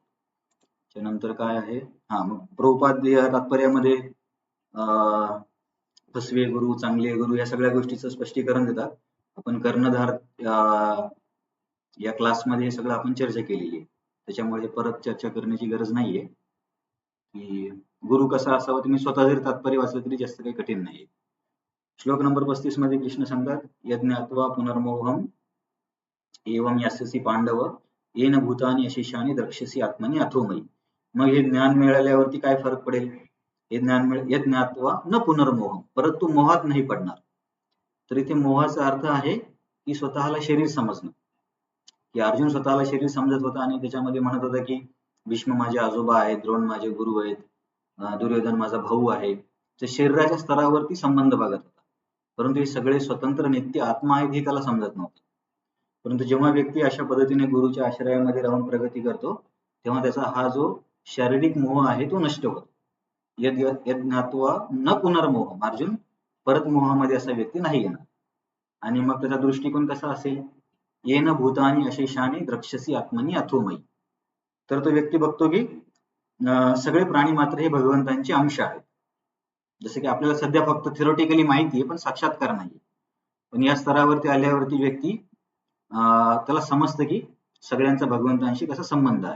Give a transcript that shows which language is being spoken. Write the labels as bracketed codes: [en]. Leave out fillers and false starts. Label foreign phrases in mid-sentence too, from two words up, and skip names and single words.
[mr] त्यानंतर काय आहे, मग प्रभुपाद या तात्पर्यामध्ये फसवे गुरु, चांगले गुरु या सगळ्या गोष्टीचं स्पष्टीकरण देतात. आपण कर्णधार या क्लासमध्ये हे सगळं आपण चर्चा केलेली आहे, त्याच्यामुळे परत चर्चा करण्याची गरज नाहीये की गुरु कसा असावा. तुम्ही स्वतः जरी तात्पर्य वाचलं तरी जास्त काही कठीण नाही. श्लोक नंबर 35 मध्ये कृष्ण सांगतात, [sa] यज्ञात्वा पुनर्मोहम एवं यास्यसी पांडव येन भूतानी अशेषानी द्रक्ष्यसी आत्मनी अथोमयी. [mr] मग हे ज्ञान मिळाल्यावरती काय फरक पडेल? हे ज्ञान [sa] यज्ञात्वा न पुनर्मोहम, [mr] परत तू मोहात नाही पडणार. तर इथे मोहाचा अर्थ आहे की स्वतःला शरीर समजणं. की अर्जुन स्वतःला शरीर समजत होता आणि त्याच्यामध्ये म्हणत होता की भीष्म माझे आजोबा आहेत, द्रोण माझे गुरु आहेत, दुर्योधन माझा भाऊ आहे. ते शरीराच्या स्तरावरती संबंध बघत होता, परंतु हे सगळे स्वतंत्र नित्य आत्मा आहेत हे त्याला समजत नव्हतं. परंतु जेव्हा व्यक्ती अशा पद्धतीने गुरुच्या आश्रयामध्ये राहून प्रगती करतो, तेव्हा त्याचा हा जो शारीरिक मोह आहे तो नष्ट होतो. [sa] यज्ञात्वा न पुनर्मोह, [mr] अर्जुन परत मोहामध्ये असा व्यक्ती नाही येणार. आणि मग त्याचा दृष्टिकोन कसा असेल, [sa] येन भूतानी अशेषानी द्रक्ष्यसी आत्मनी अथोमयी. [mr] तर तो व्यक्ती बघतो की सगळे प्राणी मात्र हे भगवंतांचे अंश आहेत. जसं की आपल्याला सध्या फक्त थिओरिटिकली माहिती आहे, पण साक्षात्कार नाही. पण या स्तरावरती आल्यावरती व्यक्ती त्याला समजतं की सगळ्यांचा भगवंतांशी कसा संबंध आहे.